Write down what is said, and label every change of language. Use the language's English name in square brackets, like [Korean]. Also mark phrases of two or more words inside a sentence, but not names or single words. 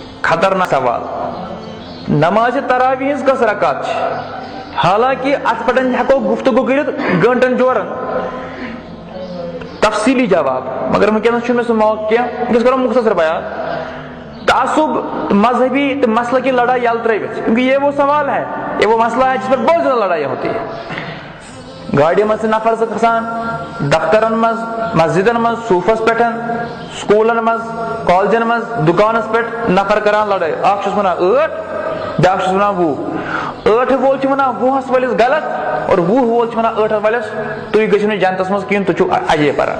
[Kashmiri] خطرناک سوال. نماز تراویح کس رکعت حالانکہ ات پہ ہیکو گفتگو کرت گھنٹن جورن تفصیلی جواب, مگر ونکس میں سہ موقع کیا, ونکس کرو مختصر بیان. تعصب مذہبی تو مسئلہ کی لڑائی یل ترت, [Urdu] کیونکہ یہ وہ سوال ہے, یہ وہ مسئلہ ہے جس پر بہت زیادہ لڑائی ہوتی ہے. [Kashmiri] گاڑی مز نفر سے کھسان, دفترن مز, مسجدن مز, صوفس پہ, سکولن مز, کالجن مز, دکانس پہ نفر کران لڑائی. اخ چھس ونان 8, بیاکھ چھس ونان 20. 8 وول چھ ونان 20 ولس غلط اور 20 وول چھ ونان 8 ولس تھی گژھو نہٕ جنتس مز کہین, تھی چھو اجے پران.